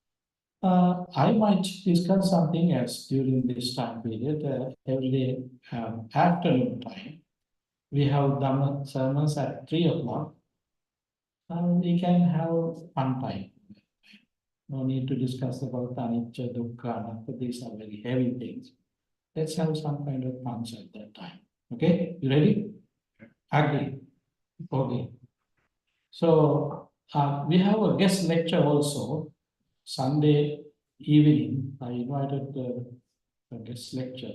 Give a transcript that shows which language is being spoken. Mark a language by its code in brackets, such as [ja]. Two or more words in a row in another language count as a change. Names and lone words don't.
[en] I might discuss something else during this time period. Every day, afternoon time, we have Dhamma sermons at 3 o'clock. We can have fun time. No need to discuss about [pi] anicca, dukkha, anatta. [en] These are very heavy things. Let's have some kind of fun at that time. Okay, you ready? Agree. Okay. So we have a guest lecture also. Sunday evening, I invited a guest lecture.